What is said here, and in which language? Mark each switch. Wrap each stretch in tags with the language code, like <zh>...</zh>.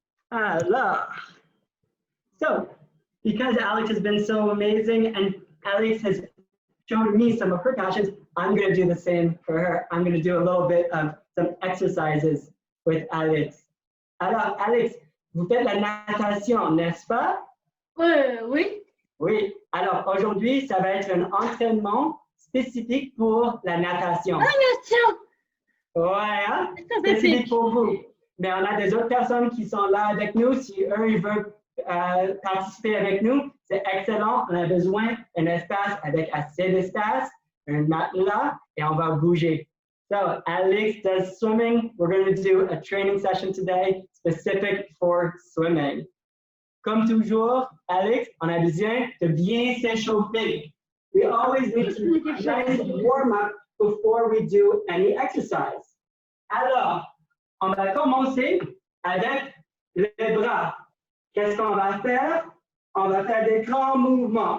<en>So, because Alex has been so amazing and Alex has shown me some of her passions, I'm going to do the same for her. I'm going to do a little bit of some exercises with Alex.</en> <fr>Alors, Alex, vous faites la natation, n'est-ce pas? Oui. Oui. Alors, aujourd'hui, ça va être un entraînement spécifique pour la natation. Natation! Ouais, hein? Spécifique pour vous. Mais on a des autres personnes qui sont là avec nous. Si eux, ils veulent participer avec nous, c'est excellent. On a besoin d'un espace avec assez d'espace, un matelas, et on va bouger.</fr> <en>So, Alex does swimming. We're going to do a training session today specific for swimming.</en> <fr>Comme toujours, Alex, on a besoin de bien s'échauffer.</fr> <en>We always need to nice warm up before we do any exercise.</en> <fr>Alors, on va commencer avec les bras. Qu'est-ce qu'on va faire? On va faire des grands mouvements.</fr>